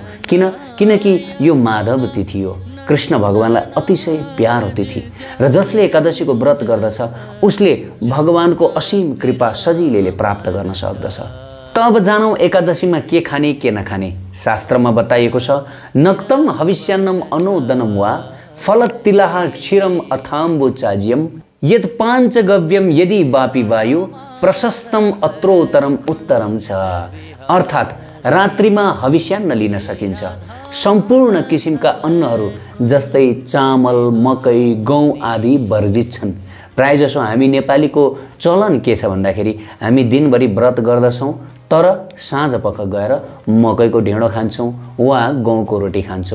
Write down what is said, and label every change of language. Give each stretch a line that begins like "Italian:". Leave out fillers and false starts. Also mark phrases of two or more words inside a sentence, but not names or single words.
Nepali: किनकि यो माधव तिथि हो, कृष्ण भगवानलाई अतिशय प्यारो तिथि र जसले एकादशीको व्रत गर्दछ उसले भगवानको असीम कृपा सजिलैले प्राप्त गर्न सक्दछ। त अब जानौँ एकादशीमा के खाने के नखाने। शास्त्रमा बताइएको छ,
Sanskrit: नक्तम हविष्यान्नम अनुदनम वा फलतिलाह क्षीरम अथाम्बु चाज्यम यद पाञ्चगव्यम यदि वापी वायु प्रशस्तम अत्रोत्तरम उत्तरम छ।
Nepali: अर्थात् रात्रिमा हविष्यान्न लिन सकिन्छ। सम्पूर्ण किसिमका अन्नहरू जस्तै चामल मकै गहुँ आदि वर्जित छन्। प्रायःजसो हामी नेपालीको चलन के छ भन्दाखेरि हामी दिनभरि व्रत गर्दछौँ तर साँझपख गएर मकैको ढेँडो खान्छौँ वा गहुँको रोटी खान्छौँ।